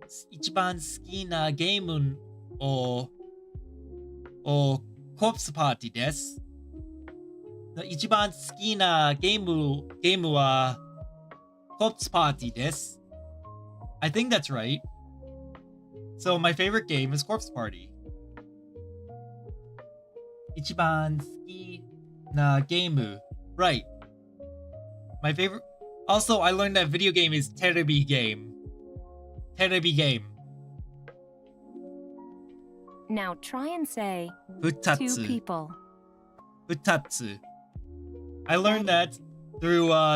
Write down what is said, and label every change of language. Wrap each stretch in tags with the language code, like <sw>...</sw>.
<ja>一番好きなゲームをコプスパーティーです。一番好きなゲームはコプスパーティーです。</ja> <en>I think that's right. So my favorite game is Corpse Party.</en> <ja>一番好きなゲーム Right.</ja> <en>My favorite. Also, I learned that video game is terebi game.</en> <ja>Terebi game.</ja> <en>Now try and say two</en> <ja>Futatsu.</ja> <en>people. Futatsu. I learned that through</en>